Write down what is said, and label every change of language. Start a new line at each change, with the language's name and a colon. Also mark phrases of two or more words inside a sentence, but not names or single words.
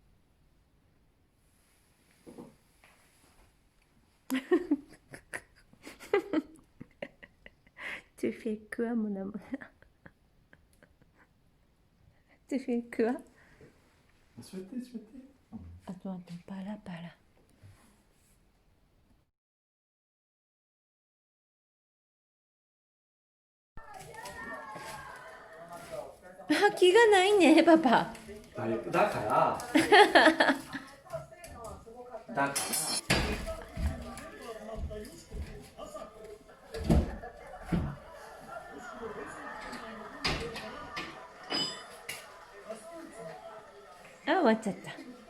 French: Tu fais quoi, mon amour? Tu fais quoi? souhaitez. Attends, pas là, pas là.
Japanese: あ、気がないね、パパ。だからあ、終わっちゃった。